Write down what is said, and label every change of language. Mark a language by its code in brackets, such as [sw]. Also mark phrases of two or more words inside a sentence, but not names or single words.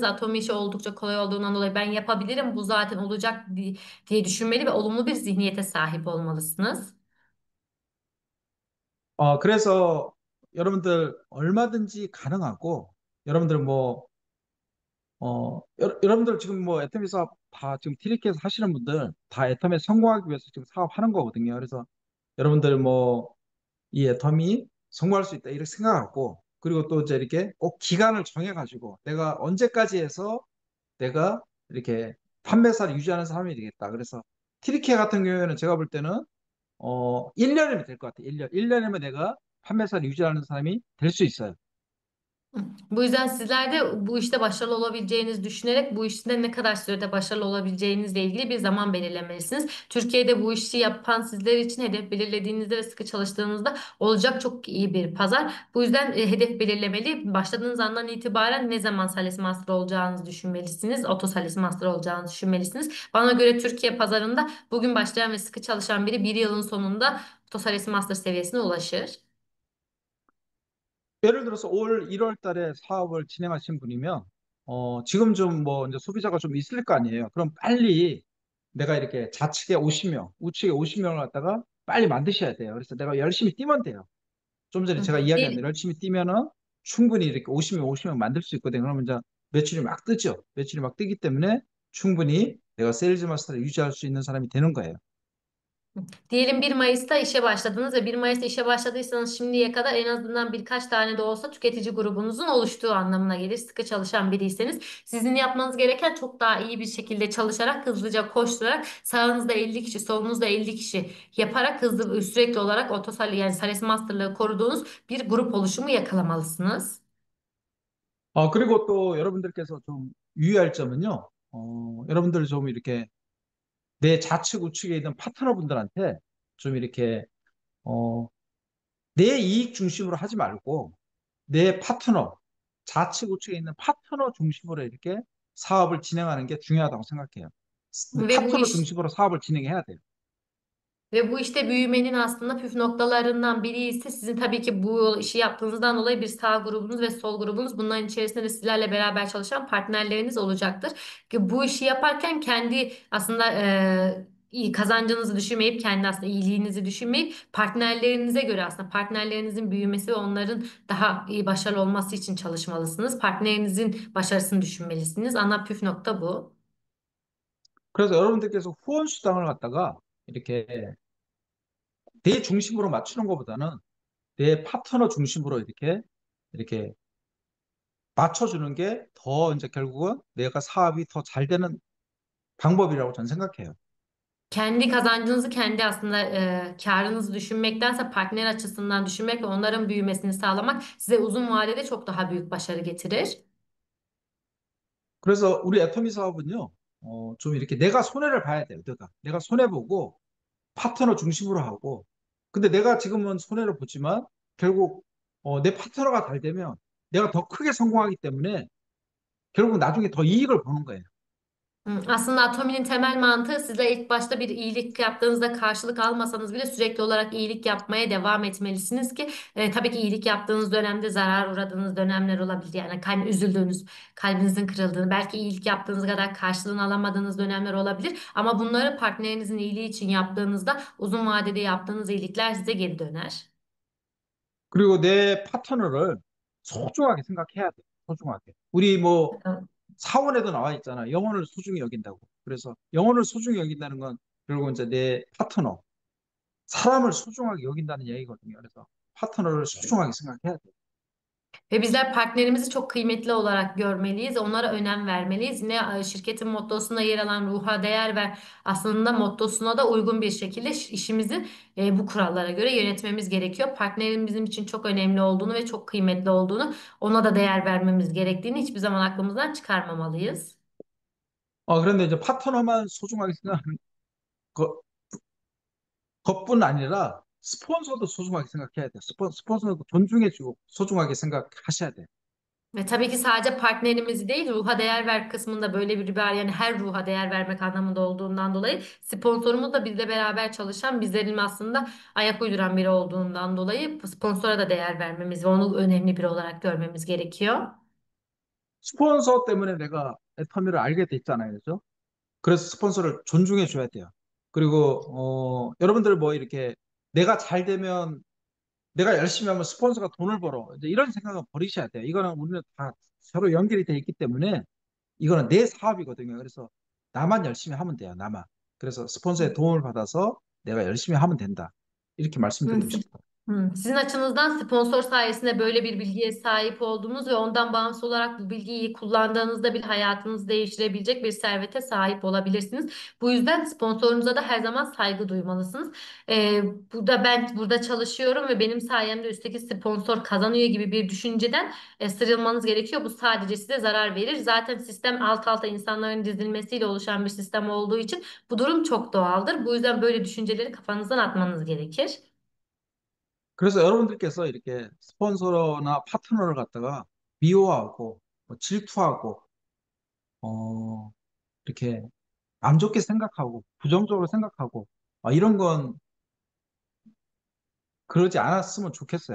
[tr] Atomi işi oldukça kolay olduğundan dolayı ben yapabilirim bu zaten olacak diye düşünmeli ve olumlu bir zihniyete sahip olmalısınız. [ko] 그래서 여러분들 얼마든지 가능하고 여러분들 뭐 여러분들 지금 뭐 애터미 사업 다 지금 티리케에서 하시는 분들 다 애터미에 성공하기 위해서 지금 사업하는 거거든요. 그래서 여러분들 뭐 이 애텀이 성공할 수 있다 이렇게 생각하고 그리고 또 이제 이렇게 꼭 기간을 정해가지고 내가 언제까지 해서 내가 이렇게 판매사를 유지하는 사람이 되겠다. 그래서 티리케 같은 경우에는 제가 볼 때는 1년이면 될 것 같아요. 1년. 1년이면 내가 판매사를 유지하는 사람이 될 수 있어요. [tr] Bu yüzden sizler de bu işte başarılı olabileceğinizi düşünerek bu işte ne kadar sürede başarılı olabileceğinizle ilgili bir zaman belirlemelisiniz. Türkiye'de bu işi yapan sizler için hedef belirlediğinizde ve sıkı çalıştığınızda olacak çok iyi bir pazar. Bu yüzden hedef belirlemeli. Başladığınız andan itibaren ne zaman Sales Master olacağınızı düşünmelisiniz. Oto Sales Master olacağınızı düşünmelisiniz. Bana göre Türkiye pazarında bugün başlayan ve sıkı çalışan biri bir yılın sonunda Oto Sales Master seviyesine ulaşır. [ko] 예를 들어서 올 1월 달에 사업을 진행하신 분이면 지금 좀 뭐 이제 소비자가 좀 있을 거 아니에요. 그럼 빨리 내가 이렇게 좌측에 50명, 우측에 50명을 갖다가 빨리 만드셔야 돼요. 그래서 내가 열심히 뛰면 돼요. 좀 전에 제가 이야기한 대로 열심히 뛰면은 충분히 이렇게 50명, 50명 만들 수 있거든요. 그러면 이제 매출이 막 뜨죠. 매출이 막 뜨기 때문에 충분히 내가 세일즈 마스터를 유지할 수 있는 사람이 되는 거예요. [tr] Diyelim 1 Mayıs'ta işe başladınız ve 1 Mayıs'ta işe başladıysanız şimdiye kadar en azından birkaç tane de olsa tüketici grubunuzun oluştuğu anlamına gelir. Sıkı çalışan biriyseniz sizin yapmanız gereken çok daha iyi bir şekilde çalışarak, hızlıca koşturarak sağınızda 50 kişi, solunuzda 50 kişi yaparak hızlı sürekli olarak otosal yani Sales Master'lığı koruduğunuz bir grup oluşumu yakalamalısınız. [ko] 그리고 또 여러분들께서 좀 유의할 점은요. 여러분들 좀 이렇게 내 좌측 우측에 있는 파트너분들한테 좀 이렇게 어, 내 이익 중심으로 하지 말고 내 파트너, 좌측 우측에 있는 파트너 중심으로 이렇게 사업을 진행하는 게 중요하다고 생각해요. [tr] Ve bu [ko] 파트너 [tr] iş [ko] 중심으로 사업을 진행해야 돼요. [tr] Ve bu işte büyümenin aslında püf noktalarından biri ise sizin tabii ki bu işi yaptığınızdan dolayı bir sağ grubunuz ve sol grubunuz, bunların içerisinde de sizlerle beraber çalışan partnerleriniz olacaktır. Ki bu işi yaparken kendi aslında iyi kazancınızı düşünmeyip, kendi aslında iyiliğinizi düşünmeyip, partnerlerinize göre aslında partnerlerinizin büyümesi ve onların daha iyi başarılı olması için çalışmalısınız. Partnerinizin başarısını düşünmelisiniz. Ana püf nokta bu. [ko] 그래서 여러분들께서 후원 수당을 갖다가 이렇게 내 중심으로 맞추는 것보다는 내 파트너 중심으로 이렇게 맞춰주는 게 더 이제 결국은 내가 사업이 더 잘 되는 방법이라고 저는 생각해요. [tr] Kendi kazancınızı, kendi aslında karınızı düşünmektense partner açısından düşünmek ve onların büyümesini sağlamak size uzun vadede çok daha büyük başarı getirir. [ko] 그래서 우리 애터미 사업은요, 좀 이렇게 내가 손해를 봐야 돼요. 내가 손해보고 파트너 중심으로 하고, 근데 내가 지금은 손해를 보지만 결국 내 파트너가 잘 되면 내가 더 크게 성공하기 때문에 결국 나중에 더 이익을 보는 거예요. [tr] Aslında Atomi'nin temel mantığı, sizler ilk başta bir iyilik yaptığınızda karşılık almasanız bile sürekli olarak iyilik yapmaya devam etmelisiniz ki tabii ki iyilik yaptığınız dönemde zarar uğradığınız dönemler olabilir. Yani üzüldüğünüz, kalbinizin kırıldığını, belki iyilik yaptığınız kadar karşılığını alamadığınız dönemler olabilir. Ama bunları partnerinizin iyiliği için yaptığınızda uzun vadede yaptığınız iyilikler size geri döner. [ko] 그리고 내 파트너를 소중하게 생각해야 돼요. 소중하게. 우리 뭐 사원에도 나와 있잖아. 영혼을 소중히 여긴다고. 그래서 영혼을 소중히 여긴다는 건 결국 이제 내 파트너, 사람을 so중하게 여긴다는 얘기거든요. 그래서 파트너를 소중하게 생각해야 돼요. [tr] Ve bizler partnerimizi çok kıymetli olarak görmeliyiz. Onlara önem vermeliyiz. Yine şirketin mottosunda yer alan ruha değer ver aslında mottosuna da uygun bir şekilde işimizi bu kurallara göre yönetmemiz gerekiyor. Partnerin bizim için çok önemli olduğunu ve çok kıymetli olduğunu, ona da değer vermemiz gerektiğini hiçbir zaman aklımızdan çıkarmamalıyız. [ko] 그런데 이제 파트너만 소중하게 생각하는 것뿐 아니라 스폰서도 소중하게 생각해야 돼요. 스폰서도 존중해주고 소중하게 생각하셔야 돼요. [tr] Ve tabii ki sadece partnerimizi değil, ruha değer ver kısmında böyle bir ibare, yani her ruha değer vermek anlamında olduğundan dolayı sponsorumuz da bizle beraber çalışan, bizlerin aslında ayak uyduran biri olduğundan dolayı sponsora da değer vermemiz ve onu önemli biri olarak görmemiz gerekiyor. [ko] 스폰서 때문에 내가 애터미를 알게 됐잖아요. 그죠? 그래서 스폰서를 존중해 줘야 돼요. 그리고 여러분들 뭐 이렇게 내가 잘 되면 내가 열심히 하면 스폰서가 돈을 벌어. 이제 이런 생각은 버리셔야 돼요. 이거는 우리는 다 서로 연결이 돼 있기 때문에 이거는 내 사업이거든요. 그래서 나만 열심히 하면 돼요. 나만. 그래서 스폰서의 도움을 받아서 내가 열심히 하면 된다. 이렇게 Hı, 말씀드리고 싶어요. [tr] Sizin açınızdan sponsor sayesinde böyle bir bilgiye sahip olduğunuz ve ondan bağımsız olarak bu bilgiyi kullandığınızda bir hayatınızı değiştirebilecek bir servete sahip olabilirsiniz. Bu yüzden sponsorunuza da her zaman saygı duymalısınız. Burada ben burada çalışıyorum ve benim sayemde üstteki sponsor kazanıyor gibi bir düşünceden sıyrılmanız gerekiyor. Bu sadece size zarar verir. Zaten sistem alt alta insanların dizilmesiyle oluşan bir sistem olduğu için bu durum çok doğaldır. Bu yüzden böyle düşünceleri kafanızdan atmanız gerekir. [ko] 그래서 여러분들께서 이렇게 스폰서나 파트너를 갖다가 미워하고 뭐 질투하고 어, 이렇게 안 좋게 생각하고 부정적으로 생각하고 이런 건 그러지 않았으면 좋겠어요.